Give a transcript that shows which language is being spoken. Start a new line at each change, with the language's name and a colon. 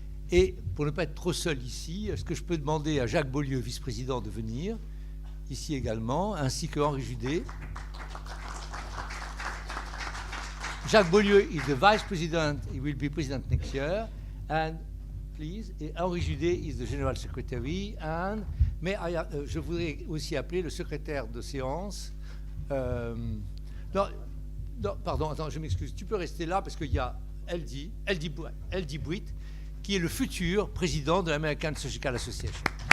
French: Et pour ne pas être trop seul ici, est-ce que je peux demander à Jacques Beaulieu, vice-président, de venir ici également, ainsi que Henri Judet.
English: Jacques Beaulieu is the vice president. He will be president next year. And please, Henri Judet is the general secretary.
French: And je voudrais aussi appeler le secrétaire de séance. Non, pardon, attends, je m'excuse. Tu peux rester là parce qu'il y a L.D. Bwitt, qui est le futur président de l'American Surgical Association.